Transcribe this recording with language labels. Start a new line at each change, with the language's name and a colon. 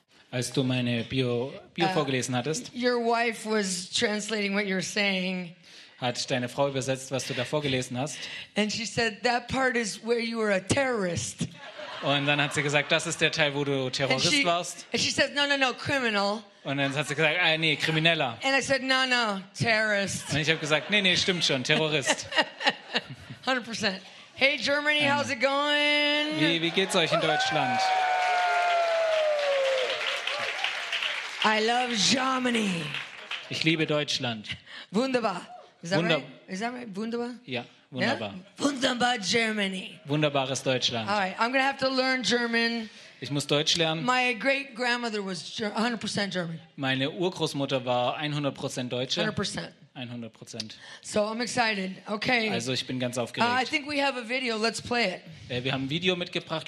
German: Als du meine Bio vorgelesen hattest.
English: Your wife was translating what you're saying.
German: Hat deine Frau übersetzt, was du da vorgelesen hast.
English: And she said, that part is where you were a terrorist.
German: Und dann hat sie gesagt, das ist der Teil, wo du Terrorist warst.
English: And she said, no, criminal.
German: Und dann hat sie gesagt, Krimineller.
English: And I said, no, terrorist.
German: Und ich habe gesagt, nee, stimmt schon, Terrorist.
English: 100%. Hey Germany, how's it going?
German: Wie geht's euch in Deutschland?
English: I love Germany.
German: Ich liebe Deutschland.
English: Wunderbar. Is that right? Wunderbar?
German: Ja, wunderbar.
English: Yeah? Wunderbar Germany.
German: Wunderbares Deutschland.
English: All right, I'm going to have to learn German.
German: Ich muss Deutsch lernen.
English: My great grandmother was 100% German.
German: Meine Urgroßmutter war 100% Deutsche.
English: 100%. So I'm excited. Okay.
German: Also ich bin ganz aufgeregt.
English: I think we have a video. Let's play it.
German: Wir haben ein Video mitgebracht.